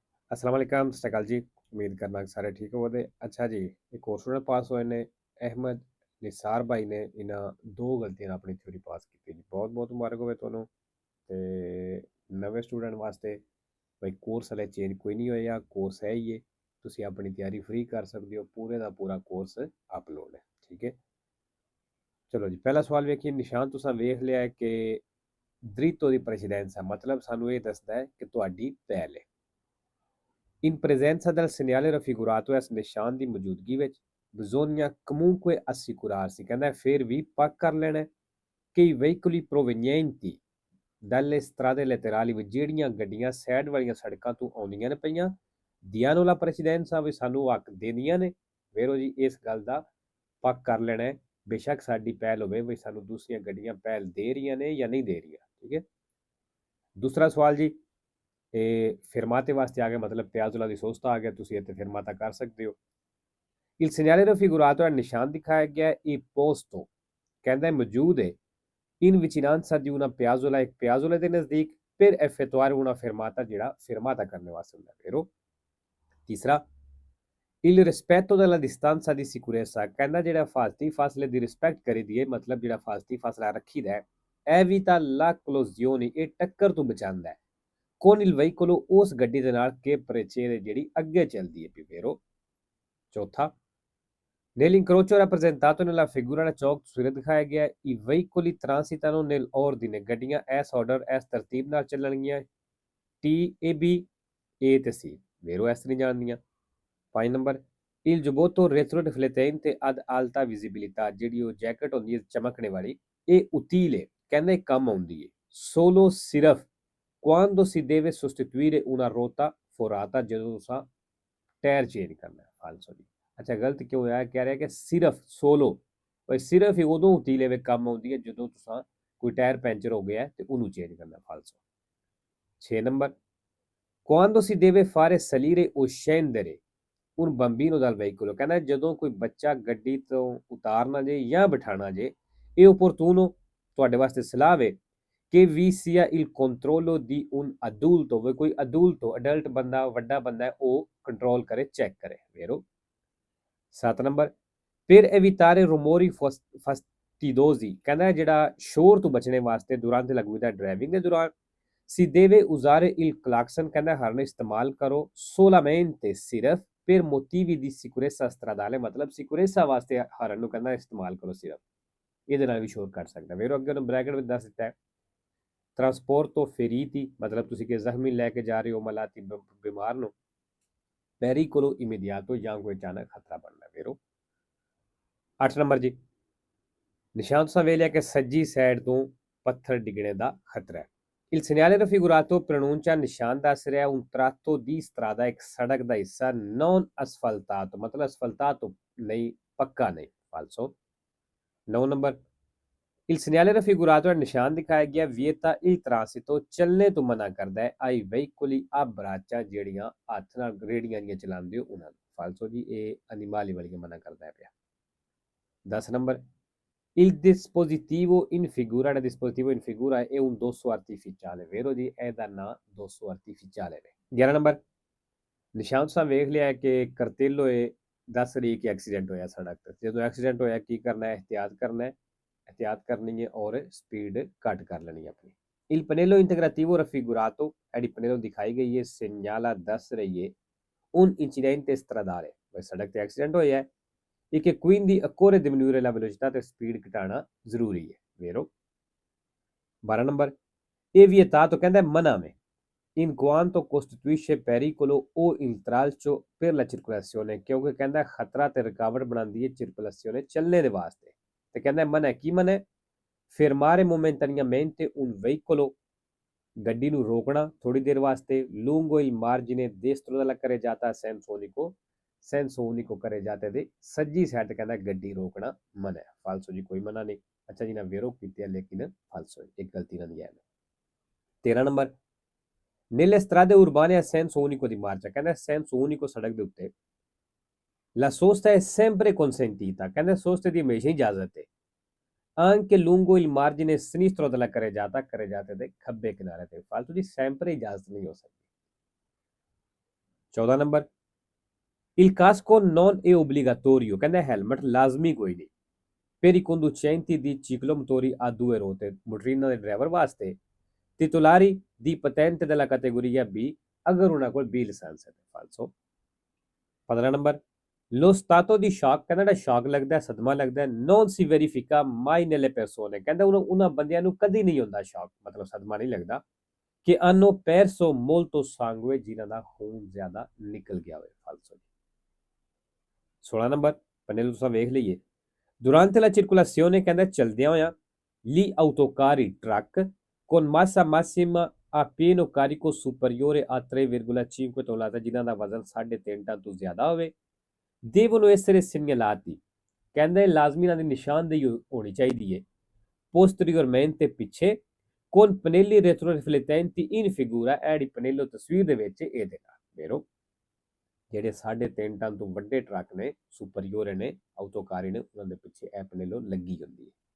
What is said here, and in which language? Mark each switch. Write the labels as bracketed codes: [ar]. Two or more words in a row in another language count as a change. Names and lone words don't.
[ar] السلام عليكم, [pa] ਸਤ ਸ੍ਰੀ ਅਕਾਲ ਜੀ। ਉਮੀਦ ਕਰਨਾ ਕਿ ਸਾਰੇ ਠੀਕ ਹੋਵੋਗੇ। ਅੱਛਾ ਜੀ, ਇੱਕ ਹੋਰ ਸਟੂਡੈਂਟ ਪਾਸ ਹੋਏ ਨੇ, ਅਹਿਮਦ ਨਿਸਾਰ ਭਾਈ ਨੇ। ਇਹਨਾਂ ਦੋ ਗਲਤੀਆਂ ਨਾਲ ਆਪਣੀ ਥਿਊਰੀ ਪਾਸ ਕੀਤੀ ਜੀ। ਬਹੁਤ ਬਹੁਤ ਮੁਬਾਰਕ ਹੋਵੇ ਤੁਹਾਨੂੰ। ਤੇ ਨਵੇਂ ਸਟੂਡੈਂਟ ਵਾਸਤੇ ਭਾਈ ਕੋਰਸ ਹਲੇ ਚੇਂਜ ਕੋਈ ਨਹੀਂ ਹੋਇਆ, ਕੋਰਸ ਹੈ ਹੀ ਹੈ। ਤੁਸੀਂ ਆਪਣੀ ਤਿਆਰੀ ਫ੍ਰੀ ਕਰ ਸਕਦੇ ਹੋ, ਪੂਰੇ ਦਾ ਪੂਰਾ ਕੋਰਸ ਅਪਲੋਡ ਹੈ। ਠੀਕ ਹੈ, ਚਲੋ ਜੀ, ਪਹਿਲਾ ਸਵਾਲ ਵੇਖੀਏ। ਨਿਸ਼ਾਨ ਤੁਸੀਂ ਵੇਖ ਲਿਆ ਹੈ ਕਿ ਦ੍ਰਿਤੋ ਦੀ ਪ੍ਰੈਸੀਡੈਂਸ ਹੈ, ਮਤਲਬ ਸਾਨੂੰ ਇਹ ਦੱਸਦਾ ਹੈ ਕਿ ਤੁਹਾਡੀ ਪਹਿਲ ਹੈ। [it] In presenza del segnale raffigurato [pa] ਇਸ ਨਿਸ਼ਾਨ ਦੀ ਮੌਜੂਦਗੀ ਵਿੱਚ [it] bisogna comunque assicurarsi, [pa] ਕਹਿੰਦਾ ਫਿਰ ਵੀ ਪੱਕ ਕਰ ਲੈਣਾ ਕਿ [it] i veicoli provenienti dalle strade laterali [pa] ਵਿੱਚ ਜਿਹੜੀਆਂ ਗੱਡੀਆਂ ਸਾਈਡ ਵਾਲੀਆਂ ਸੜਕਾਂ ਤੋਂ ਆਉਂਦੀਆਂ ਨੇ ਪਈਆਂ [it] diano la precedenza [pa] ਵੀ ਸਾਨੂੰ ਹੱਕ ਦੇਣੀਆਂ ਨੇ। ਵੇਰੋ ਜੀ, ਇਸ ਗੱਲ ਦਾ ਪੱਕ ਕਰ ਲੈਣਾ ਹੈ, ਬੇਸ਼ੱਕ ਸਾਡੀ ਪਹਿਲ ਹੋਵੇ ਵੀ ਸਾਨੂੰ ਦੂਸਰੀਆਂ ਗੱਡੀਆਂ ਪਹਿਲ ਦੇ ਰਹੀਆਂ ਨੇ ਜਾਂ ਨਹੀਂ ਦੇ ਰਹੀਆਂ। ਠੀਕ ਹੈ, ਦੂਸਰਾ ਸਵਾਲ ਜੀ, ਇਹ ਫਿਰਮਾਤੇ ਵਾਸਤੇ ਆ ਗਿਆ, ਮਤਲਬ ਪਿਆਜ਼ੁਲਾ ਦੀ ਸੋਚਤਾ ਆ ਗਿਆ, ਤੁਸੀਂ ਇੱਥੇ ਫਿਰਮਾਤਾ ਕਰ ਸਕਦੇ ਹੋ। [it] Il segnale raffigurato è [pa] ਨਿਸ਼ਾਨ ਦਿਖਾਇਆ ਗਿਆ ਇਹ [it] posto, [pa] ਕਹਿੰਦਾ ਮੌਜੂਦ ਹੈ [it] in vicinanza di una piazzola, [pa] ਇੱਕ ਪਿਆਜ਼ੁਲੇ ਦੇ ਨਜ਼ਦੀਕ [it] per effettuare una fermata, [pa] ਜਿਹੜਾ ਫਿਰਮਾਤਾ ਕਰਨ ਵਾਸਤੇ ਹੁੰਦਾ। ਫਿਰ ਤੀਸਰਾ, [it] il rispetto della distanza di sicurezza, [pa] ਕਹਿੰਦਾ ਜਿਹੜਾ ਹਿਫਾਜ਼ਤੀ ਫਾਸਲੇ ਦੀ ਰਿਸਪੈਕਟ ਕਰੀਦੀ ਹੈ, ਮਤਲਬ ਜਿਹੜਾ ਹਿਫਾਜ਼ਤੀ ਫਾਸਲਾ ਰੱਖੀਦਾ ਹੈ। [it] evita la collisione, [pa] ਇਹ ਟੱਕਰ ਤੋਂ ਬਚਾਉਂਦਾ ਹੈ। [it] con il veicolo, [pa] ਉਸ ਗੱਡੀ ਦੇ ਨਾਲ [it] che precede, [pa] ਜਿਹੜੀ ਅੱਗੇ ਚੱਲਦੀ ਹੈ। ਫਿਰ ਚੌਥਾ, [it] nell'incrocio rappresentato nella figura [pa] ਦਾ ਚੌਕ ਤਸਵੀਰ ਦਿਖਾਇਆ ਗਿਆ [it] i veicoli transitano nell'ordine, [pa] ਗੱਡੀਆਂ ਇਸ ਆਰਡਰ ਇਸ ਤਰਤੀਬ ਨਾਲ ਚੱਲਣਗੀਆਂ T A B A ਤੇ C, ਵੇਰੋ ਇਸ ਤਰ੍ਹਾਂ ਜਾਣਦੀਆਂ। 5 ਨੰਬਰ, [it] il giubbotto retroriflettente ad alta visibilità, [pa] ਜਿਹੜੀ ਉਹ ਜੈਕਟ ਹੁੰਦੀ ਹੈ ਚਮਕਣੇ ਵਾਲੀ, ਇਹ utile, ਕਹਿੰਦੇ ਕੰਮ ਆਉਂਦੀ ਹੈ solo ਸਿਰਫ [it] quando si deve sostituire una ruota forata, [pa] ਜਦੋਂ ਤੁਸੀਂ ਟਾਇਰ ਚੇਂਜ ਕਰਨਾ ਹੈ। ਫਾਲਸੋ ਜੀ, ਅੱਛਾ ਗਲਤ ਕਿਉਂ ਹੋਇਆ? ਕਹਿ ਰਿਹਾ ਕਿ ਸਿਰਫ ਸੋਲੋ, ਭਾਈ ਸਿਰਫ ਹੀ ਉਦੋਂ ਉਤੀਲੇ ਵਿੱਚ ਕੰਮ ਆਉਂਦੀ ਹੈ ਜਦੋਂ ਤੁਸੀਂ ਕੋਈ ਟਾਇਰ ਪੈਂਚਰ ਹੋ ਗਿਆ ਤੇ ਉਹਨੂੰ ਚੇਂਜ ਕਰਨਾ। ਫਾਲਸੋ। 6 ਨੰਬਰ, [it] quando si deve fare salire o scendere un bambino dal veicolo, [pa] ਕਹਿੰਦਾ ਜਦੋਂ ਕੋਈ ਬੱਚਾ ਗੱਡੀ ਤੋਂ ਉਤਾਰਨਾ ਜੇ ਜਾਂ ਬਿਠਾਣਾ ਜੇ, ਇਹ opportuno, ਤੁਹਾਡੇ ਵਾਸਤੇ ਸਲਾਹ ਹੈ [it] che vi sia il controllo di un adulto, [pa] ਕੋਈ adulto adult ਬੰਦਾ, ਵੱਡਾ ਬੰਦਾ ਹੈ, ਉਹ ਕੰਟਰੋਲ ਕਰੇ, ਚੈੱਕ ਕਰੇ। ਵੇਰੋ 7 ਨੰਬਰ, [it] per evitare rumori fastidiosi, [pa] ਕਹਿੰਦਾ ਜਿਹੜਾ ਸ਼ੋਰ ਤੋਂ ਬਚਣੇ ਵਾਸਤੇ [it] durante la guida, [pa] ਡਰਾਈਵਿੰਗ ਦੇ ਦੌਰਾਨ [it] si deve usare il clacson, [pa] ਕਹਿੰਦਾ ਹਰਨ ਇਸਤੇਮਾਲ ਕਰੋ [it] solamente, ਸਿਰਫ per motivi di sicurezza stradale, [pa] ਮਤਲਬ ਸਿਕੁਰੈਂਸਾ ਵਾਸਤੇ ਹਰਨ ਨੂੰ ਕਹਿੰਦਾ ਇਸਤੇਮਾਲ ਕਰੋ ਸਿਰਫ, ਇਹਦੇ ਨਾਲ ਵੀ ਸ਼ੋਰ ਕਰ ਸਕਦਾ। ਵੇਰੋ ਅੱਗੇ ਉਹਨੂੰ ਬ੍ਰੈਕਟ ਵਿੱਚ ਦੱਸ ਦਿੱਤਾ ਹੈ [it] trasporto feriti, [pa] ਮਤਲਬ ਤੁਸੀਂ ਕਿ ਜ਼ਖਮੀ ਲੈ ਕੇ ਜਾ ਰਹੇ ਹੋ ਮਲਾਤੀ ਬਿਮਾਰ ਨੂੰ। [it] pericolo immediato, [pa] ਜਾਂ ਕੋਈ ਅਚਾਨਕ ਖਤਰਾ ਬਣਨਾ। ਵੇਰੋ 8 ਨੰਬਰ ਜੀ, ਨਿਸ਼ਾਨ ਤੁਸੀਂ ਵੇਖ ਲਿਆ ਕਿ ਸੱਜੀ ਸਾਈਡ ਤੋਂ ਪੱਥਰ ਡਿੱਗਣੇ ਦਾ ਖਤਰਾ ਹੈ। [it] Il segnale raffigurato pronuncia, [pa] ਨਿਸ਼ਾਨ ਦੱਸ ਰਿਹਾ un tratto di strada, ਇੱਕ ਸੜਕ ਦਾ ਹਿੱਸਾ [it] non asfaltato, [pa] ਮਤਲਬ asfaltato ਨਹੀਂ, ਪੱਕਾ ਨਹੀਂ। ਫਾਲਸੋ। 9 ਨੰਬਰ, [it] il segnale raffigurato, [pa] ਨਿਸ਼ਾਨ ਦਿਖਾਇਆ ਗਿਆ [it] vieta il transito, [pa] ਚੱਲਣੇ ਤੋਂ ਮਨਾ ਕਰਦਾ ਹੈ [it] ai veicoli a braccia, [pa] ਜਿਹੜੀਆਂ ਹੱਥ ਨਾਲ ਰੇੜੀਆਂ ਦੀਆਂ ਚਲਾਉਂਦੇ ਹੋ ਉਹਨਾਂ ਨੂੰ। ਫਾਲਸੋ ਜੀ, ਇਹ ਅਨਿਮਾਲੀ ਵਾਲੀਆਂ ਮਨਾ ਕਰਦਾ ਪਿਆ। 10 ਨੰਬਰ, [it] il dispositivo in figura, ਜਿਹੜਾ dispositivo in figura è un dosso artificiale, [pa] ਵੇਰੋ ਜੀ ਇਹਦਾ ਨਾਂ [it] dosso artificiale [pa] ਹੈ। 11 ਨੰਬਰ, ਨਿਸ਼ਾਨ ਤੁਸੀਂ ਵੇਖ ਲਿਆ ਕਿ ਕਰਤੇਲੋ ਇਹ ਦੱਸ ਰਹੀ ਕਿ ਐਕਸੀਡੈਂਟ ਹੋਇਆ ਸੜਕ ਤੇ। ਜਦੋਂ ਐਕਸੀਡੈਂਟ ਹੋਇਆ ਕੀ ਕਰਨਾ ਹੈ? ਇਹਤਿਆਤ ਕਰਨਾ ਹੈ, [ur] احتیاط کرنی ہے اور سپیڈ گھٹ کر لینی ہے اپنی. [it] Il pannello integrativo raffigurato, [pa] एडी pannello ਦਿਖਾਈ ਗਈ ਹੈ, segnala ਦੱਸ ਰਹੀ ਹੈ [it] un incidente stradale, [pa] ਭਾਈ ਸੜਕ ਤੇ ਐਕਸੀਡੈਂਟ ਹੋਇਆ ਹੈ, [it] e che quindi occorre diminuire la velocità [pa] ਤੇ ਸਪੀਡ ਘਟਾਣਾ ਜ਼ਰੂਰੀ ਹੈ। ਵੇਰੋ 12 ਨੰਬਰ, [it] e vietato, [ur] کہتا ہے منع میں, [it] in quanto costituisce pericolo o intralcio per la circolazione, [pa] ਕਿਉਂਕਿ ਕਹਿਤਾ ਹੈ ਖ਼ਤਰਾ ਤੇ ਰੁਕਾਵਟ ਬਣਾਤੀ ਹੈ circolazione, ਚੱਲਣੇ ਦੇ ਵਾਸਤੇ। ਤੇ ਕਹਿੰਦਾ ਮਨਾ ਕੀ ਮਨਾ? [it] fermare momentaneamente un veicolo, [pa] ਗੱਡੀ ਨੂੰ ਰੋਕਣਾ ਥੋੜੀ ਦੇਰ ਵਾਸਤੇ, [it] lungo il margine destro della carreggiata sensonico carreggiata [pa] ਦੇ ਸੱਜੀ ਸਾਈਡ ਤੇ ਕਹਿੰਦਾ ਗੱਡੀ ਰੋਕਣਾ ਮਨਾ ਹੈ। ਫਾਲਸੋ ਜੀ, ਕੋਈ ਮਨਾ ਨਹੀਂ। ਅੱਛਾ ਜੀ, ਨਾ ਵੇਰੋ ਕੀਤੀ ਹੈ ਲੇਕਿਨ ਫਾਲਸੋ, ਇੱਕ ਗਲਤੀ ਨਾਲ ਹੈ। 13 ਨੰਬਰ, [it] nelle strade urbane a senso unico di marcia, ਕਹਿੰਦਾ senso unico [pa] ਸੜਕ ਦੇ ਉੱਤੇ [it] la sosta è sempre consentita, [pa] ਕਹਿੰਦਾ ਸੋਸਤੇ ਦੀ ਹਮੇਸ਼ਾ ਹੀ ਇਜਾਜ਼ਤ ਹੈ [it] anche lungo il margine sinistro della carreggiata [pa] ਦੇ ਖੱਬੇ ਕਿਨਾਰੇ ਤੇ। ਫਾਲਤੂ ਦੀ sempre ਇਜਾਜ਼ਤ ਨਹੀਂ ਹੋ ਸਕਦੀ। 14 ਨੰਬਰ, [it] il casco non è obbligatorio, [pa] ਕਹਿੰਦਾ ਹੈਲਮਟ ਲਾਜ਼ਮੀ ਕੋਈ ਨਹੀਂ। [it] per i conducenti di ciclomotori a due ruote, motorino del driver ਵਾਸਤੇ, titolari di patente della categoria B, [pa] ਅਗਰ ਉਹਨਾਂ ਕੋਲ B ਲਾਇਸੈਂਸ ਹੈ। ਫਾਲਸੋ। 15 ਨੰਬਰ, [it] lo stato di shock, [pa] ਕਹਿੰਦਾ ਜਿਹੜਾ ਸ਼ੌਕ ਲੱਗਦਾ, ਸਦਮਾ ਲੱਗਦਾ, [it] non si verifica mai nelle persone, [pa] ਕਹਿੰਦਾ ਉਹਨਾਂ ਬੰਦਿਆਂ ਨੂੰ ਕਦੀ ਨਹੀਂ ਹੁੰਦਾ ਸ਼ੌਕ, ਮਤਲਬ ਸਦਮਾ ਨਹੀਂ ਲੱਗਦਾ, ਕਿ [it] hanno perso molto sangue, [pa] ਜਿਨ੍ਹਾਂ ਦਾ ਖੂਨ ਜ਼ਿਆਦਾ ਨਿਕਲ ਗਿਆ ਹੋਵੇ। ਫਾਲਸੋ। 16 ਨੰਬਰ, ਪੰਨੇ ਨੂੰ ਤੁਸੀਂ ਵੇਖ ਲਈਏ, [it] durante la circolazione, [pa] ਕਹਿੰਦਾ ਚਲਦਿਆਂ ਹੋਇਆਂ, [it] gli autocarri truck con massa massima a pieno carico superiore a 3,5 tonnellate, [pa] ਜਿਨ੍ਹਾਂ ਦਾ ਵਜ਼ਨ 3.5 ਟਨ ਤੋਂ ਜ਼ਿਆਦਾ ਹੋਵੇ, [it] devono essere segnalati, [pa] ਕਹਿੰਦਾ ਇਹ ਲਾਜ਼ਮੀ ਇਹਨਾਂ ਦੀ ਨਿਸ਼ਾਨਦੇਹੀ ਹੋਣੀ ਚਾਹੀਦੀ ਹੈ, posteriormente ਪਿੱਛੇ, [it] con pannelli retroriflettenti in figura, [pa] ਇਹ ਜਿਹੜੀ ਪਨੇਲੋ ਤਸਵੀਰ ਦੇ ਵਿੱਚ ਇਹ ਦੇਗਾ ਮੇਰੋ, ਜਿਹੜੇ 3.5 ਟਨ ਤੋਂ ਵੱਡੇ ਟਰੱਕ ਨੇ, ਸੁਪਰੀਓਰ ਨੇ, ਆਟੋਕਾਰੀ ਨੇ, ਉਹਨਾਂ ਦੇ ਪਿੱਛੇ ਇਹ ਪਨੇਲੋ ਲੱਗੀ ਹੁੰਦੀ ਹੈ।